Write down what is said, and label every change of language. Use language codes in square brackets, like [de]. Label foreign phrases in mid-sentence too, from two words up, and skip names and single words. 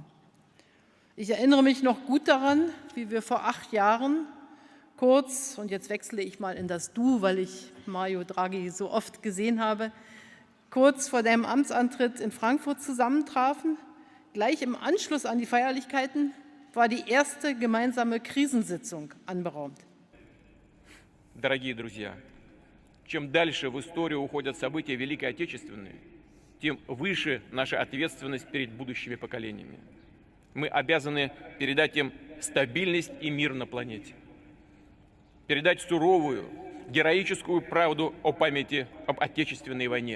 [de] Ich erinnere mich noch gut daran, wie wir vor 8 Jahren kurz, und jetzt wechsle ich mal in das Du, weil ich Mario Draghi so oft gesehen habe, kurz vor deinem Amtsantritt in Frankfurt zusammentrafen. Gleich im Anschluss an die Feierlichkeiten war die erste gemeinsame Krisensitzung anberaumt. [ru] Дорогие друзья, чем дальше в историю уходят события Великой Отечественной, тем выше наша ответственность перед будущими поколениями. Мы обязаны передать им стабильность и мир на планете. Передать суровую, героическую правду о памяти об Отечественной войне.